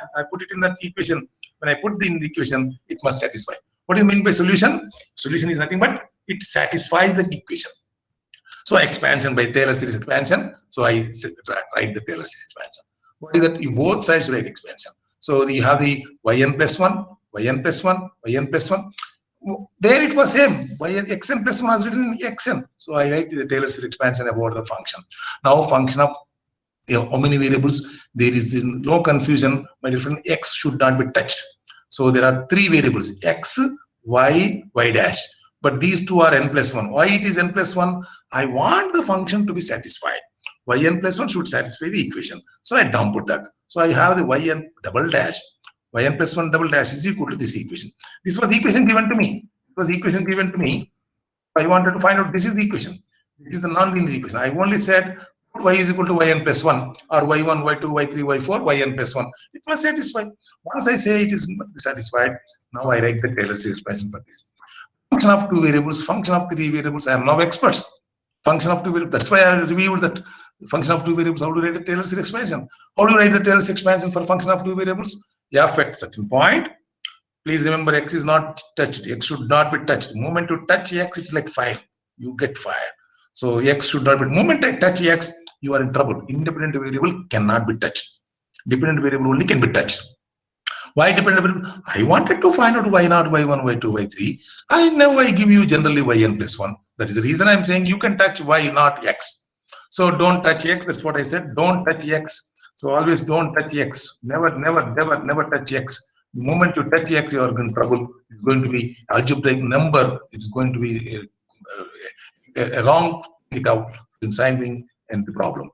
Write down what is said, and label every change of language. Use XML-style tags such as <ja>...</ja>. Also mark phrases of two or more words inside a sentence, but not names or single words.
<en>I put it in that equation. When I put it in the equation, it must satisfy. What do you mean by solution? Solution is nothing but it satisfies the equation. So expansion by Taylor series expansion. So I write the Taylor series expansion. What is that? You both sides write expansion. So you have the yn plus 1, yn plus 1, yn plus 1. There it was same. Xn plus 1 was written in xn. So I write the Taylor series expansion about the function. Now function of how many variables? There is no confusion. My dear friend, x should not be touched. So there are 3 variables, x, y, y dash. But these two are n plus 1. Why it is n plus 1? I want the function to be satisfied. Yn plus 1 should satisfy the equation. So I downput that. So I have the yn double dash. Yn plus 1 double dash is equal to this equation. This was the equation given to me. It was the equation given to me. I wanted to find out this is the equation. This is the non-linear equation. I only said y is equal to yn plus 1 or y1, y2, y3, y4, yn plus 1. It must satisfy. Once I say it is satisfied, now I write the Taylor series expansion for this. Function of 2 variables, function of 3 variables. I am now experts. Function of 2 variables. That's why I reviewed that function of 2 variables. How to write the Taylor series expansion? How do you write the Taylor series expansion for function of 2 variables? F at certain point. Please remember, x is not touched. X should not be touched. The moment you touch x, it's like fire. You get fired. So x should not be. The moment I touch x, you are in trouble. Independent variable cannot be touched. Dependent variable only can be touched. Why dependent variable? I wanted to find out y0, y1, y2, y3. I give you generally yn plus 1. That is the reason I'm saying you can touch y, not x. So don't touch x. That's what I said. Don't touch x. So always don't touch x. Never touch x. The moment you touch x, you are in trouble. It's going to be algebraic number. It's going to be a wrong it out in solving and the problem.</en>